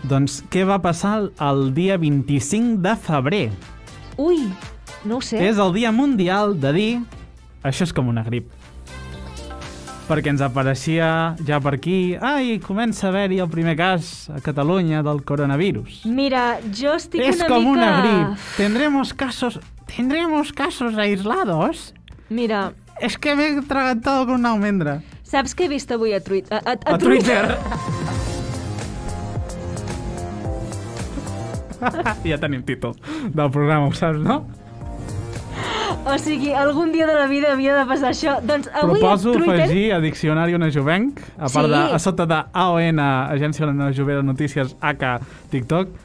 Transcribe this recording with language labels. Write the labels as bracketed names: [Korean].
[Catalan] Doncs què va passar el dia 25 de febrer? Ui, no ho sé. És el Dia Mundial de dir això és com una grip. Perquè ens apareixia ja per aquí, comença a haver-hi el primer cas a Catalunya del coronavirus. Mira, jo estic una mica... És com una grip. [Spanish] ¿Tendremos casos aislados? [Catalan] Mira... [Spanish] Es que [Catalan] m'he tragat [Spanish] todo con una almendra. [Catalan] Saps què he vist avui a Twitter? A Twitter! Ja tenim títol del programa, ho saps, no? O sigui, algun dia de la vida havia de passar això. Doncs avui proposo a Twitter... afegir a Diccionari Onejovenc, a part de, a sota de AON, Agència Onejovera Notícies, AK, TikTok.